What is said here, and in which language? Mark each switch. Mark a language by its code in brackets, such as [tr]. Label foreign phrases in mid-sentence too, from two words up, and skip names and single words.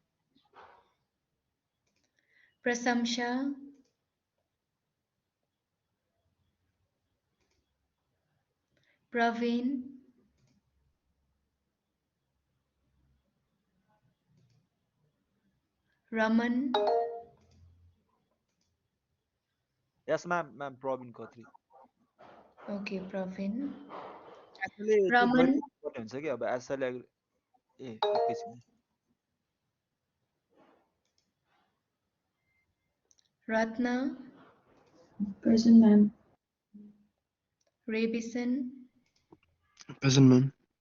[en] Prasamsha, Praveen, Raman, Yes, ma'am, Probin Kotri. okay, Praveen, [ne] Actually, त्यो [en] Raman, [ne] गरी पर्ने हुन्छ कि अब एसएल ए एकैछिन [en] Ratna, Present, ma'am. Rebison, Present, ma'am.